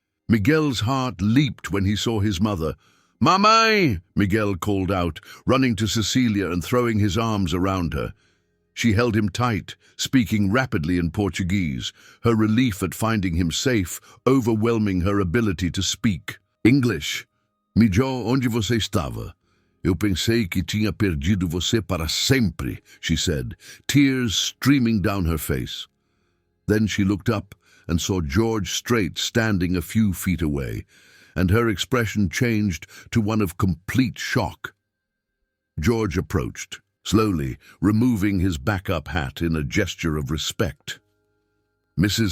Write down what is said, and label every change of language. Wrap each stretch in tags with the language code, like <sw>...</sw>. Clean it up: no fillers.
<en>Miguel's heart leaped when he saw his mother. "Mamãe!" Miguel called out, running to Cecilia and throwing his arms around her. She held him tight, speaking rapidly in Portuguese, her relief at finding him safe overwhelming her ability to speak.</en> <pt>"English. Mijó, onde você estava? Eu pensei que tinha perdido você para sempre,"</pt> <en>she said, tears streaming down her face. Then she looked up and saw George Strait standing a few feet away, and her expression changed to one of complete shock. George approached, slowly removing his backup hat in a gesture of respect. "Mrs.</en>